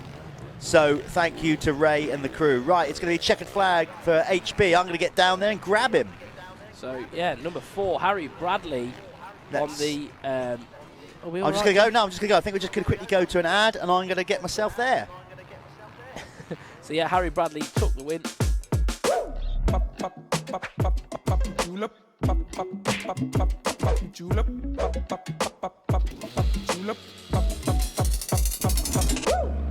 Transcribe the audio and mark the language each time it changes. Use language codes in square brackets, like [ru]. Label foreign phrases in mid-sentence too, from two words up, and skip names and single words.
[en] So thank you to Ray and the crew. Right, it's going to be checkered flag for HB. I'm going to get down there and grab him. So yeah, number 4, Harry Bradley on the. I'm just going to go. No, I'm just going to go. I think we're just going to quickly go to an ad, and I'm going to get myself there. So yeah, Harry Bradley took the win. Pop, pop, pop, pop, pop, pop, julep. Pop, pop, pop, pop, pop, pop, julep. Pop, pop, pop, pop, pop, pop, julep. Pop, pop, pop, pop, pop, pop.